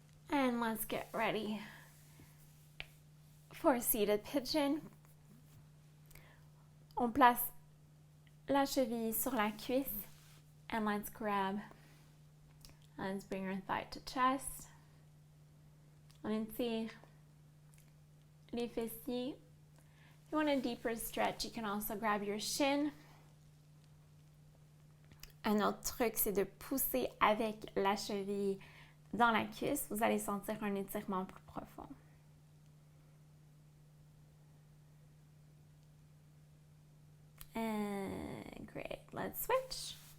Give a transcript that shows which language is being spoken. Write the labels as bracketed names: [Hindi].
[English] And let's get ready for seated pigeon. [French] On place la cheville sur la cuisse. [English] And let's grab. Let's bring our thigh to chest. [French] On étire les fessiers. [English] If you want a deeper stretch, you can also grab your shin. [French] Un autre truc, c'est de pousser avec la cheville dans la cuisse. Vous allez sentir un étirement plus profond. [English] And great. Let's switch.